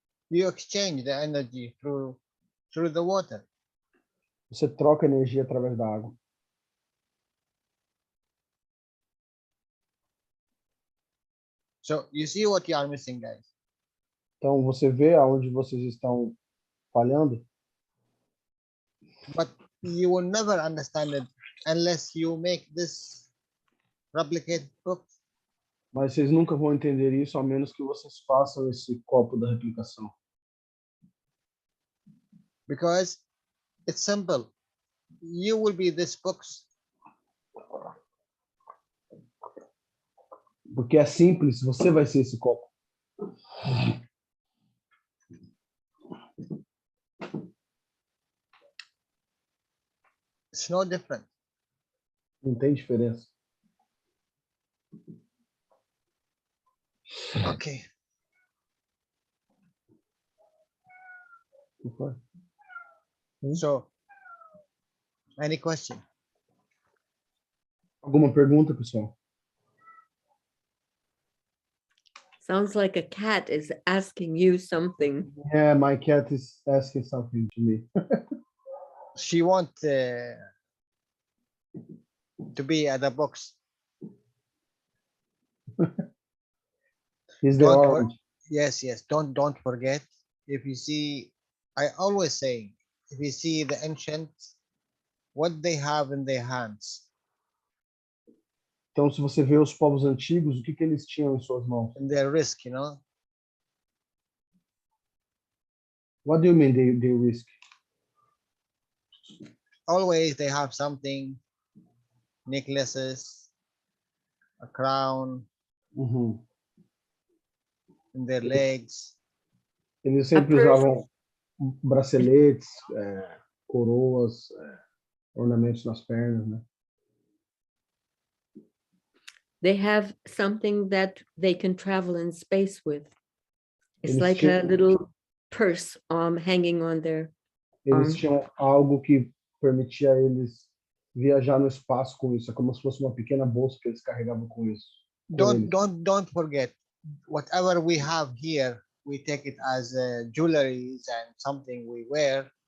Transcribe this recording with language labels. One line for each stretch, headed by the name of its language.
English: You exchange the energy through the water.
Portuguese: Você troca energia através da água.
English: So you see what you are missing, guys.
Portuguese: Então, você vê aonde vocês estão falhando?
English: But you will never understand it unless you make this replicate book.
Portuguese: Mas vocês nunca vão entender isso, a menos que vocês façam esse copo da replicação.
English: Because it's simple. You will be this books
Portuguese: Porque é simples, você vai ser esse copo.
English: It's no different.
Portuguese: Não tem diferença.
English: Okay.
Portuguese: Não foi?
English: So, any question?
Portuguese: Alguma pergunta, pessoal?
English: Sounds like a cat is asking you something. Yeah, my cat is asking something to me. She want to be at the box. He's the Don't orange. Yes, yes. Don't forget. If you see, I always say, if you see the ancients, what they have in their hands,
Portuguese: Então, se você vê os povos antigos, o que que eles tinham em suas mãos?
English: in their risk, you know, What do you mean they risk? always they have something, necklaces, a crown Uhum. in their legs.
Portuguese: Eles sempre usavam braceletes, coroas, ornamentos nas pernas, né?
English: They have something that they can travel in space with. It's
Portuguese: Eles
English: like a
Portuguese: tinham-
English: little purse hanging on their
Portuguese: Eles
English: arm.
Portuguese: tinham algo que permitia eles viajar no espaço com isso. É como se fosse uma pequena bolsa que eles carregavam com isso.
English: Don't forget, whatever we have here, we take it as jewelries and something we wear.